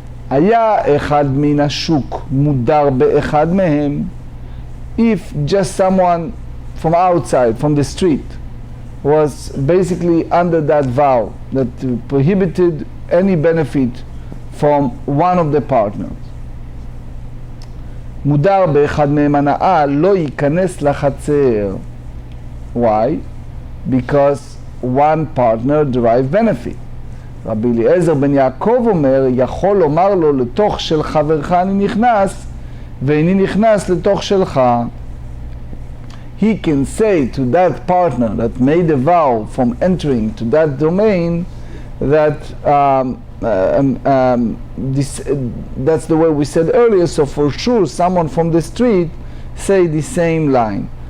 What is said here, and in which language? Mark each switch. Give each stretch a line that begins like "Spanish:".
Hebrew: היה אחד מן השוק מודר באחד מהם,
English: if just someone from outside, from the street, was basically under that vow that prohibited any benefit from one of the partners.
Hebrew: מודר באחד מהם הנאה לא ייכנס לחצר.
English: Why? Because one partner derive benefit.
Hebrew: רבי אליעזר בן יעקב אומר, יכול לומר לו לתוך של חברך אני נכנס, ואיני נכנס לתוך שלך.
English: He can say to that partner that made a vow from entering to that domain that that's the way we said earlier, so for sure someone from the street say the same line.